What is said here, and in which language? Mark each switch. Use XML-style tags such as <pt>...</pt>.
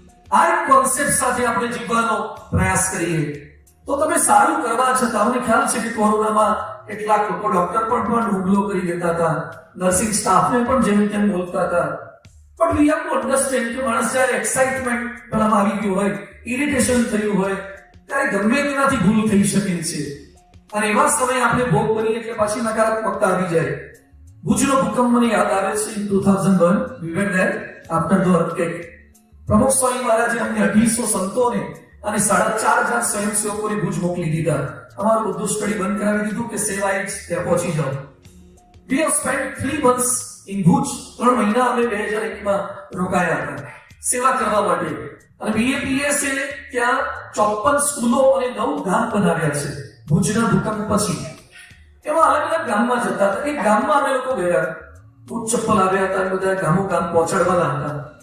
<gu>આ એક કોન્સેપ્ટ સાથે આપણે જીવવાનો પ્રયાસ કરીએ તો તમે સારું કરવા છતાં મને ખ્યાલ છે કે કોરોનામાં કેટલાક લોકો ડોક્ટર પણ હુમલો કરી દેતા હતા, નર્સિંગ સ્ટાફને પણ જેમ તેમ બોલતા હતા. પણ</gu> <en>we have to understand</en> <gu>કે માણસ જ્યારે એક્સાઇટમેન્ટ પેલામાં આવી ગયું હોય, ઇરિટેશન થયું હોય, ત્યારે ગમે તેનાથી ભૂલ થઈ શકે છે. અને એવા સમયે આપણે ભોગ બનીએ એટલે પાછી નકારાત્મકતા આવી જાય. ભુજનો ભૂકંપ મને યાદ આવે છે.</gu> <en>In 2001 we were there after the earthquake.</en> <gu>પ્રમુખ સ્વામી મહારાજે અમને 250 સંતોને અને 4,500 સ્વયંસેવકોને ભુજ મોકલી દીધા. અમારું બધું સ્ટડી બંધ કરાવી દીધું કે સેવાઈટ ત્યાં પહોંચી જાઓ.</gu> <en>We have spent 3 months in Bhuj.</en> <gu>3 મહિના અમે 2001માં રોકાયા હતા સેવા કરવા માટે. અને BAPS ત્યાં 54 સ્કૂલો અને 9 ગામ બનાવ્યા છે ભુજના ભૂકંપ પછી. એમાં અલગ અલગ ગામમાં જતા હતા. એક ગામમાં અમે લોકો ગયા, બૂટ ચપ્પલ આવ્યા હતા, બધા ગામો ગામ પહોંચાડવાના હતા.</gu>